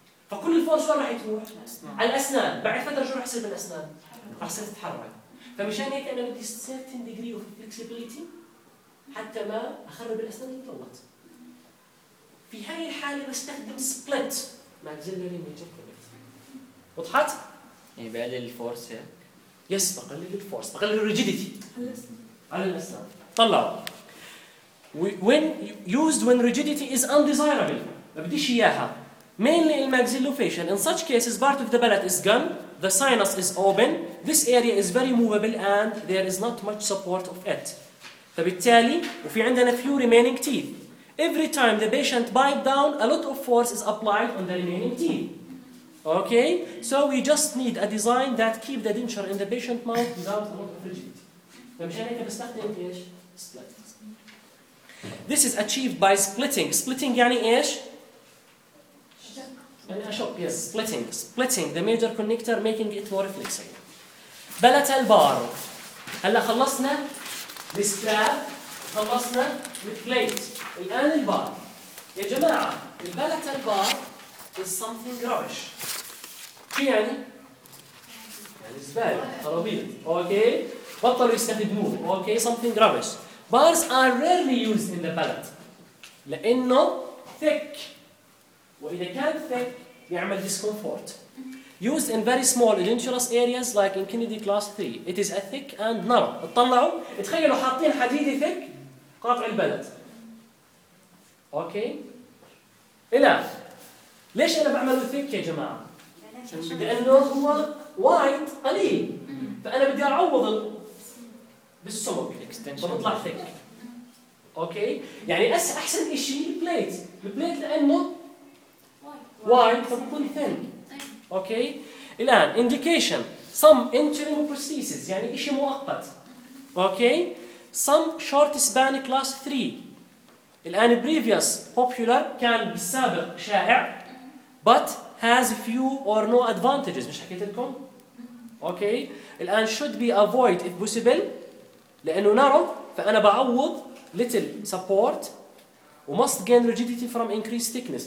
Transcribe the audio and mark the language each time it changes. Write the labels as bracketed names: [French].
[Arabic] فكل الفورس وين راح تروح على الأسنان بعد فترة شو راح يصير بالأسنان راح يصير تتحرك فمشان هيك أنا بدي [English] 30 degree of flexibility [Arabic] حتى ما أخرب الأسنان اللي طلعت في هاي الحالة بستخدم split maxillary major connector وضحت؟ يعني بقلل الفورس هيك؟ يس بقلل الفورس بقلل الريجيديتي على الأسنان طلعوا [English] when used when rigidity is undesirable [Arabic] ما بديش اياها. [English] Mainly in maxillofacial. In such cases, part of the palate is gone, the sinus is open, this area is very movable and there is not much support of it. [Arabic] فبالتالي وفي عندنا [English] few remaining teeth. Every time the patient bite down, a lot of force is applied on the remaining teeth. Okay, so we just need a design that keep the denture in the patient mouth without a lot of rigidity. This is achieved by splitting. Splitting [Arabic] يعني إيش؟ [English] Yes, splitting. Splitting the major connector, making it more flexible. Palatal bar. [Arabic] هلا خلصنا [English] this trap. [Arabic] خلصنا [English] with plate. [Arabic] الآن البار. يا جماعة, [English] palatal bar is something rubbish. [Arabic] شو يعني؟ يعني زبالة, خرابيط. Okay. بطلوا يستخدموه. [English] Okay, something rubbish. Bars are rarely used in the palate. [Arabic] لأنه thick. وإذا كان thick, يعمل discomfort. [English] Used in very small edentulous areas like in Kennedy class 3. It is a thick and narrow. [Arabic] اطلعوا, تخيلوا حاطين حديدي thick قاطع البلد. اوكي, الى ليش انا بعمله thick يا جماعة؟ لانه هو وايد قليل, فانا بدي اعوض بالسمك بطلع thick. اوكي, يعني احسن اشي plate. البلايت لانه why فبكون thin. Okay. [English] الآن indication some interim prosthesis [Arabic] يعني إشي مؤقت. [English] Okay. Some short span class 3. الآن previous popular [Arabic] كان بالسابق شائع [English] but has few or no advantages. [Arabic] مش حكيت لكم؟ Okay. [English] الآن should be avoid if possible [Arabic] لأنه [English] narrow, [Arabic] فأنا بعوض [English] little support. Must gain rigidity from increased thickness.